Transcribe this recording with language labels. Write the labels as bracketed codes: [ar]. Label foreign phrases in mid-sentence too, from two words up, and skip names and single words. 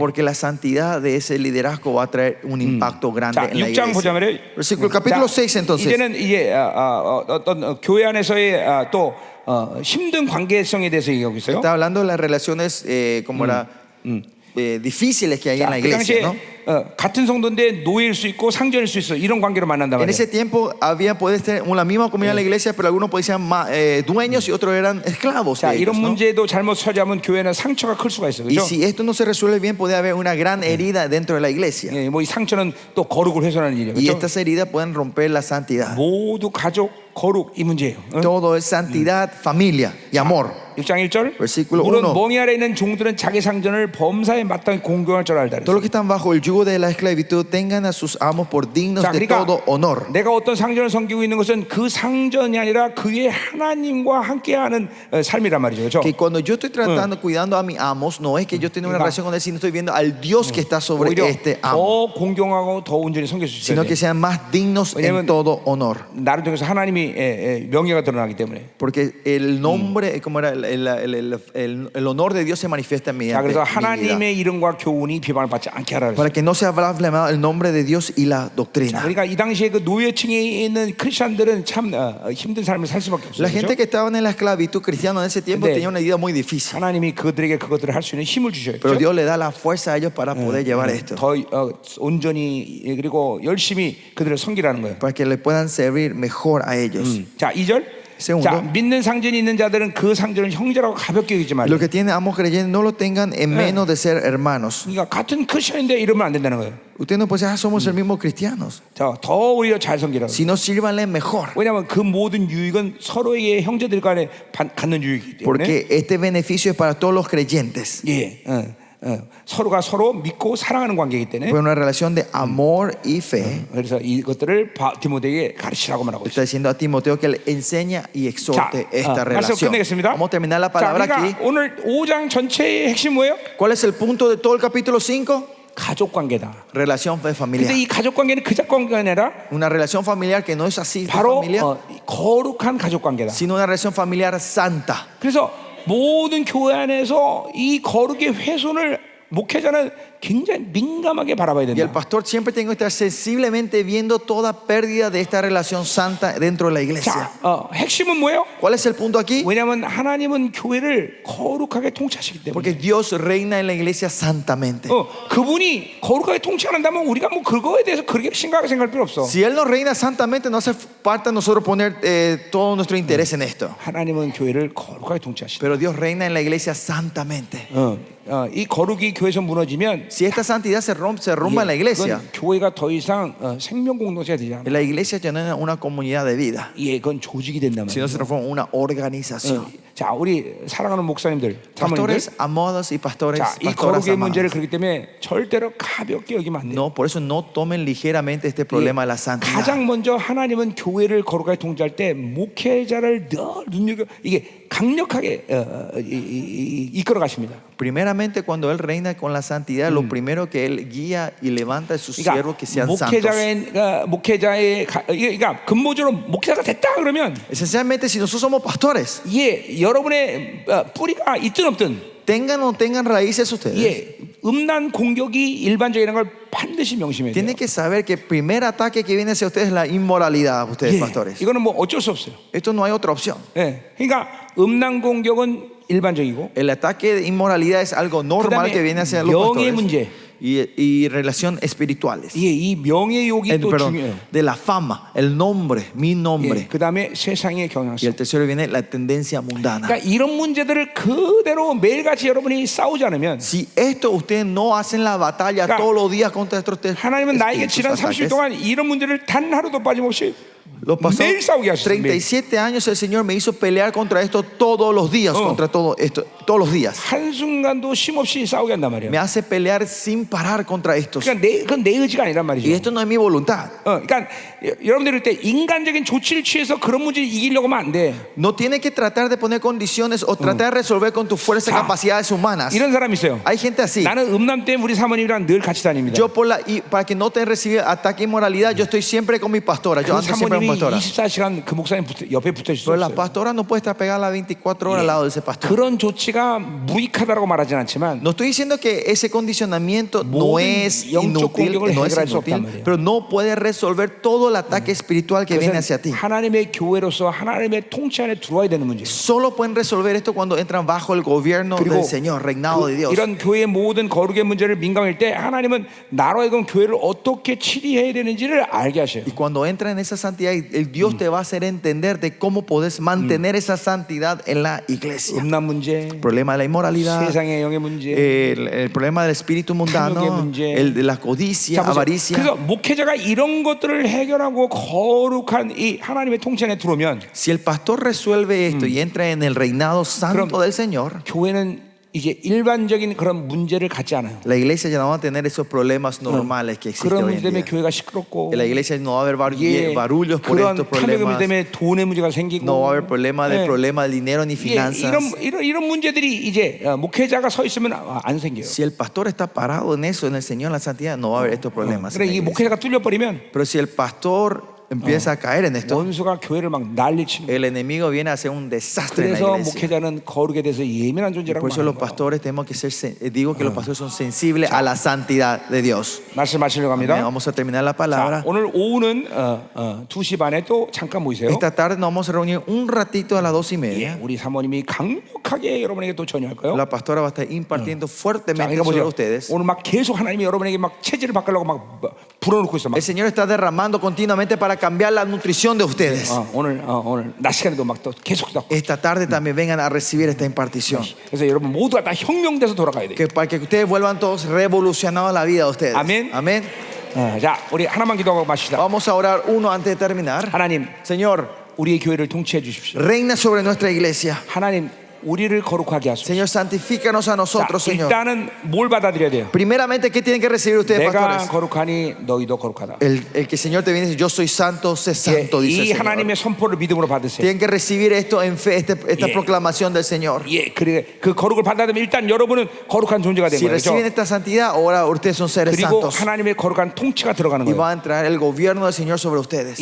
[es] Porque la santidad de ese liderazgo va a traer un impacto grande [ko] 자, [es] en la [ko] 6장 보자 [es] iglesia. [ko] 말이에요. [es] Versículo capítulo 6 entonces. [ko] 이제는 이제 어떤 교회 안에서의 또 힘든 관계성에 대해서 얘기하고 있어요. [es] Está hablando de las relaciones como era difíciles que hay en la [ko] 그 [es] iglesia, [ko] 당시에 [es] ¿no? [ko] 같은 성도인데 노예일 수 있고 상전일 수 있어. 이런 관계로 만난단 [es] En [ko] 말이에요. [es] ese tiempo había puede ser la misma comunidad en la iglesia, pero algunos podían ser dueños y otros eran esclavos [ko] 자, [es] de ellos, [ko] 이런 [es] ¿no? [ko] 문제도 잘못 처리하면 교회는 상처가 클 수가 있어요. [es] Y [ko] 그렇죠? [es] si esto no se resuelve bien, puede haber una gran herida dentro de la iglesia. [ko] 뭐이 상처는 또 거룩을 훼손하는 일이에요. [es] Y [ko] 그렇죠? [es] estas heridas pueden romper la santidad. [ko] 모두 가족 거룩 이 문제예요. 응? [es] Todo es santidad, familia y amor. [ko] 6장 1절. [es] Versículo [ko] 물론 [es] 1. [ko] 멍이 아래 있는 종들은 자기 상전을 범사에 마땅히 공경할 줄 알다. [es] Todos los que están bajo el yugo de la esclavitud tengan a sus amos por dignos [ko] 자, [es] de [ko] 그러니까 [es] todo honor. [ko] 내가 어떤 상전을 섬기고 있는 것은 그 상전이 아니라 그의 하나님과 함께하는 삶이란 말이죠. 그렇죠? [es] Que cuando yo estoy tratando, cuidando a mis amos, no es que yo tenga una relación con él, sino estoy viendo al Dios que está sobre [ko] 오히려 [es] este amo, [ko] 더 공경하고 더 온전히 섬길 수 있어야 [es] sino [ko] 돼. [es] que sean más dignos [ko] 왜냐면 [es] en todo honor. [ko] 나를 통해서 하나님이 명예가 드러나기 때문에. [es] Porque el nombre, como era el honor de Dios se manifiesta en mi [ko] 자, 그래서 [es] vida. [ko] 하나님의 이름과 교훈이 비방을 받지 않게 하라 [es] Para [ko] 그랬어요. [es] que no sea blasfemado el nombre de Dios y la doctrina. [ko] 그러니까 이 당시에 그 노예층에 있는 크리스천들은 참 힘든 삶을 살 수밖에 없어요. [es] La gente [ko] 그렇죠? [es] que estaban en la esclavitud cristiana en ese tiempo [ko] 근데 [es] tenía una vida muy difícil. [ko] 하나님이 그들에게 그것들을 할 수 있는 힘을 주셔요. [es] Pero [ko] 그렇죠? [es] Dios le da la fuerza a ellos para poder llevar esto. [ko] 더 온전히 그리고 열심히 그들을 섬기라는 거예요. [es] Para que le puedan servir mejor a ellos. [ko] 자, 2절. [es] Segundo. [ko] 자, 믿는 상전이 있는 자들은 그 상전을 형제라고 가볍게 여기지 말고. [es] Los que tienen amos creyentes no lo tengan en menos de ser hermanos. [ko] 그러니까 같은 크리스천인데 이러면 안 된다는 거예요. [es] Usted no puede decir, somos el mismo cristianos. [ko] 자, 더 오히려 잘 섬기라고. [es] Sino sírvanle mejor. [ko] 왜냐하면 그 모든 유익은 서로에게 형제들 간에 갖는 유익이기 때문에. [es] Porque este beneficio es para todos los creyentes. [ko] 예, 서로가 서로 믿고 사랑하는 관계이기 때문에. [es] Fue una relación de amor y fe. [ko] 그래서 이것들을 디모데에게 가르치라고 말하고 있어요. [es] Está diciendo a Timoteo que le enseña y exhorte esta [ko] 말씀 [es] relación. [ko] 끝내겠습니다. [es] Vamos a terminar la [ko] 자, [es] palabra [ko] 그러니까 [es] aquí. [ko] 오늘 5장 전체의 핵심 뭐예요? [es] ¿Cuál es el punto de todo el capítulo 5? [ko] 가족 관계다. [es] Relación familiar. [ko] 근데 이 가족 관계는 그작 관계가 아니라 [es] Una relación familiar que no es así de [ko] 바로 [es] familia, [ko] 거룩한 가족 관계다. [es] sino una relación familiar santa. [ko] 그래서 모든 교회 안에서 이 거룩의 훼손을 목회자는 굉장히 민감하게 바라봐야 [es] Y el [ko] 된다. [es] pastor siempre tiene que estar sensiblemente viendo toda pérdida de esta relación santa dentro de la iglesia. [ko] 자, 핵심은 뭐예요? [es] ¿Cuál es el punto aquí? [ko] 왜냐하면 하나님은 교회를 거룩하게 통치하시기 때문에. [es] Porque Dios reina en la iglesia santamente. [ko] 그분이 거룩하게 통치한다면 우리가 뭐 그거에 대해서 그렇게 심각하게 생각할 필요 없어. [es] Si Él nos reina santamente, no hace falta nosotros poner todo nuestro interés en esto. [ko] 하나님은 교회를 거룩하게 통치하시다. [es] Pero Dios reina en la iglesia santamente. [ko] 이 거룩이 교회에서 무너지면 [es] Si esta santidad se rompa en la iglesia, [ko] 그건 교회가 더 이상 생명 공동체가 되지 않아. [es] la iglesia ya no es una comunidad de vida, [ko] 예, 그건 조직이 된단 [es] sino se [ko] 말이에요. [es] transforma en una organización. [ko] 자, 우리 사랑하는 목사님들, 사모님들, [es] Pastores amados y pastores, [ko] 자, 이 [es] pastoras [ko] 거룩의 문제를 [es] amadas. [ko] 그렇기 때문에 절대로 가볍게 여기면 안 돼요. [es] No, por eso no tomen ligeramente este problema de la santidad. [ko] 가장 먼저 하나님은 교회를 거룩하게 통치할 때 목회자를 늘 눈여겨 이게 강력하게 이끌어 가십니다. [es] Primeramente, cuando Él reina con la santidad, lo primero que Él guía y levanta a sus siervos que sean santos. [ko] 그러니까 근본적으로 목회자가 됐다 그러면 [es] Esencialmente, si nosotros somos pastores, [ko] 예, 여러분의 뿌리가 있든 없든 [es] tengan o no tengan raíces ustedes, [ko] 예, 음란 공격이 일반적이라는 걸 반드시 명심해야 돼요. [es] tienen que saber que el primer ataque que viene hacia ustedes es la inmoralidad, ustedes [ko] 예, [es] pastores. [ko] 이거는 뭐 어쩔 수 없어요. [es] Esto no hay otra opción. [ko] 예, 그러니까 음란 공격은 일반적이고 [es] El ataque de inmoralidad es algo normal [ko] 그다음에 [es] que viene hacia los [ko] 명예 [es] pastores. [ko] 문제. [es] Y relación espirituales. [ko] 예, 이 명예욕이 또 [es] Perdón, [ko] 중요해요. [es] de la fama, el nombre, mi nombre. [ko] 예, 그다음에 세상의 [es] Y [ko] 경향성. [es] el tercero viene la tendencia mundana. [ko] 그러니까 이런 문제들을 그대로 매일같이 여러분이 싸우지 않으면 [es] Si esto ustedes no hacen la batalla [ko] 그러니까 [es] todos los días contra estos [ko] 하나님은 나에게 [es] espíritus [ko] 지난 30일 [es] ataques, [ko] 동안 이런 문제를 단 하루도 빠짐없이 [es] los pasados [ko] 매일 싸우게 하셨어요. 매일. [es] 37 años el Señor me hizo pelear contra esto todos los días, contra todo esto, todos los días. [ko] 한순간도 쉼없이 싸우게 한단 말이에요. [es] Me hace pelear sin parar contra estos. [ko] 그러니까 그건 내 의지가 아니란 말이죠. [es] Y esto no es mi voluntad. [ko] 그러니까 여러분들 때 인간적인 조치를 취해서 그런 문제를 이기려고 하면 안 돼. [es] No tienes que tratar de poner condiciones o tratar de resolver con tu fuerza y [ko] 자, [es] capacidades humanas. [ko] 이런 사람이 있어요. [es] Hay gente así. [ko] 나는 음란 때문에 우리 사모님이랑 늘 같이 다닙니다. [es] Yo para que no te reciba ataque de inmoralidad, yo estoy siempre con mi pastora. Yo [ko] 그 [es] ando siempre con mi [ko] 사모님이 [es] pastora. [ko] 24시간 그 목사님 옆에 붙어 있을 수 [es] Pero la [ko] 없어요. [es] pastora no puede estar pegada las 24 horas al lado de ese pastor. [ko] 그런 조치가 무익하다고 말하진 않지만 [es] No estoy diciendo que ese condicionamiento no es [ko] 영적 [es] inútil, [ko] 공격을 [es] no es [ko] 해결할 수 없단 [es] inútil, [ko] 말이에요. [es] pero no puede resolver todo el ataque espiritual que viene hacia ti. [ko] 그것은 하나님의 교회로서 하나님의 통치 안에 들어와야 되는 문제예요. [es] Solo pueden resolver esto cuando entran bajo el gobierno [ko] 그리고 [es] del Señor, reinado de Dios. [ko] 이런 교회의 모든 거룩의 문제를 민감할 때 하나님은 나로 하여금 교회를 어떻게 치리해야 되는지를 알게 하셔요. [es] Y cuando entran en esa santidad y el Dios te va a hacer entender de cómo podés mantener esa santidad en la iglesia. [ko] 음란 문제, [es] El problema de la inmoralidad, [ko] 세상의 영의 문제. [es] el problema del espíritu mundano, [ko] 탐욕의 문제. [es] el de la codicia, [ko] 자, 보세요. [es] avaricia. [ko] 그래서 목회자가 이런 것들을 해결하고 거룩한 이 하나님의 통치 안에 들어오면 [es] Si el pastor resuelve esto y entra en el reinado santo del Señor, [ko] 교회는 이제 일반적인 그런 문제를 갖지 않아요. [es] la iglesia ya no va a tener esos problemas normales que existen [ko] 그런 [es] hoy [ko] 문제 [es] en [ko] 때문에 [es] día. [ko] 교회가 시끄럽고, [es] En la iglesia no va a haber [ko] 예, [es] barullos por [ko] 그런 [es] estos [ko] 탐욕의 문제 [es] problemas. [ko] 때문에 돈의 문제가 생기고, [es] No va a haber problema de [ko] 예, [es] dinero ni [ko] 예, [es] finanzas. [ko] 이런 문제들이 이제 목회자가 서 있으면 안 생겨요. [es] Si el pastor está parado en eso, en el Señor, en la santidad, no va a haber estos problemas. en [ko] 그래 [es] la [ko] 이 [es] iglesia. [ko] 목회자가 뚫려버리면 [es] Pero si el pastor empieza a caer en esto, [ko] 원수가 교회를 막 난리치는 거예요. [es] el enemigo viene a hacer un desastre en la [ko] 그래서 [es] iglesia. [ko] 목회자는 거룩에 대해서 예민한 존재라고 [es] Por eso los [ko] 말하는 거예요. [es] pastores tenemos que ser, digo que los pastores son sensibles a la santidad de Dios. [ko] 말씀하시려고 [es] Amén. [ko] 합니다. [es] Vamos a terminar la [ko] 자, [es] palabra. [ko] 오늘 오후는 2시 반에 또 잠깐 모이세요. [es] Esta tarde nos vamos a reunir un ratito a las 2:30. [ko] 예, 우리 사모님이 강력하게 여러분에게 또 전유할 거예요. [es] La pastora va a estar impartiendo [ko] 자, [es] fuertemente [ko] 그러니까 [es] sobre [ko] 보세요. [es] ustedes. [ko] 오늘 막 계속 하나님이 여러분에게 막 체질을 바꾸려고 막 불어넣고 있어. 막. [es] El Señor está derramando continuamente para cambiar la nutrición de ustedes. [ko] 오늘 낮 시간에도 막 또 계속 또. [es] Esta tarde también vengan a recibir esta impartición. [ko] 그래서 여러분 모두가 다 혁명돼서 돌아가야 돼. [es] Que para que ustedes vuelvan todos revolucionados la vida de ustedes. Amén. Amén. [ko] 자, 우리 하나만 기도하고 마시다. [es] Vamos a orar uno antes de terminar. [ko] 하나님, [es] Señor, [ko] 우리의 교회를 통치해 주십시오. [es] reina sobre nuestra iglesia. [ko] 하나님, 우리를 거룩하게 하소서. [es] Señor, santifícanos a [ko] 자, [es] nosotros, Señor. [ko] 일단은 뭘 받아들여야 돼요? [es] Primeramente, ¿qué tienen que recibir ustedes, [ko] 내가 [es] pastores? [ko] 거룩하니 너희도 거룩하다. [es] El que el Señor te viene y dice, yo soy santo, sé santo, dice [ko] 이 [es] el Señor. [ko] 하나님의 선포를 믿음으로 받으세요. [es] Tienen que recibir esto en fe, esta Yeah. proclamación del Señor. [ko] 예, 그래 그 거룩을 받아들면 일단 여러분은 거룩한 존재가 된 [es] Si [ko] 거예요. [es] reciben [ko] 그렇죠? [es] esta santidad, ahora ustedes son seres [ko] 그리고 [es] santos. [ko] 하나님의 거룩한 통치가 들어가는 [es] Y [ko] 거예요. [es] va a entrar el gobierno del Señor sobre ustedes.